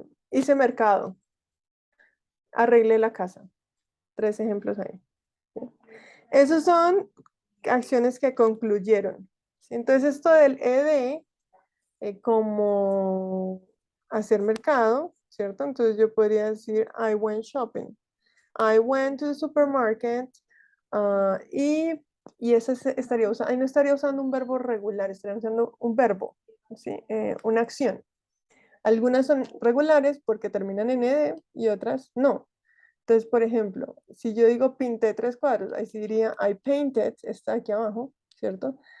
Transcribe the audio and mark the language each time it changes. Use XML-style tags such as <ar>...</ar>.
<es>Hice mercado, arreglé la casa. 3 ejemplos ahí. ¿Sí? Esos son acciones que concluyeron. ¿Sí? Entonces esto del ed, como hacer mercado, ¿cierto? Entonces yo podría decir</es> <en>I went shopping. I went to the supermarket.</en> <es>Y ese estaría usando, ahí no estaría usando un verbo regular, estaría usando un verbo, ¿sí? Una acción. Algunas son regulares porque terminan en ed y otras no. Entonces, por ejemplo, si yo digo pinté 3 cuadros, ahí sí diría</es> <en>I painted,</en> <es>está aquí abajo, ¿cierto?</es>